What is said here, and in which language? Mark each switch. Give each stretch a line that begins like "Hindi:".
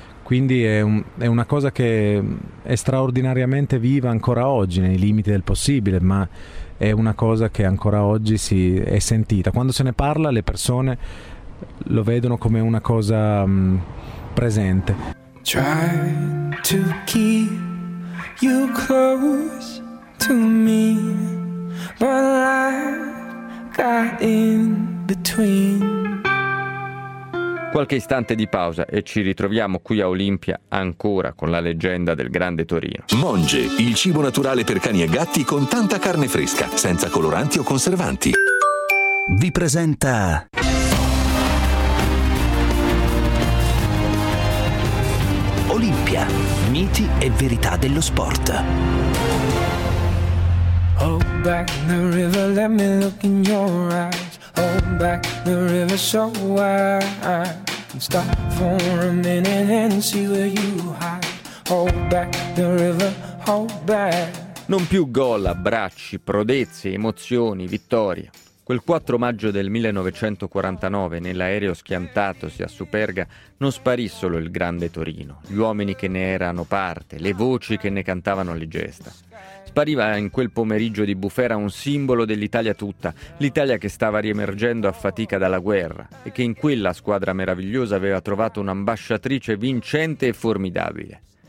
Italian: Quindi è una cosa che è straordinariamente viva ancora oggi, nei limiti del possibile, ma è una cosa che ancora oggi si è sentita. Quando se ne parla, le persone lo vedono come una cosa presente.
English: Try to keep you close to me, but life got in between.
Italian: Qualche istante di pausa e ci ritroviamo qui a Olimpia ancora con la leggenda del grande Torino. Monge, il cibo naturale per cani e gatti con tanta carne fresca, senza coloranti o conservanti. Vi presenta... Olimpia, miti e verità dello sport.
English: Hold back the river, let me look in your eyes. Hold back the river so wide. Stop for a minute and see where you hide. Hold back the river, hold back.
Italian: Non più gol, abbracci, prodezze, emozioni, vittorie. Quel 4 maggio del 1949, nell'aereo schiantatosi a Superga, non sparì solo il grande Torino, gli uomini che ne erano parte, le voci che ne cantavano le gesta. Spariva in quel pomeriggio di bufera un simbolo dell'Italia tutta, l'Italia che stava riemergendo a fatica dalla guerra e che in quella squadra meravigliosa aveva trovato un'ambasciatrice vincente e formidabile.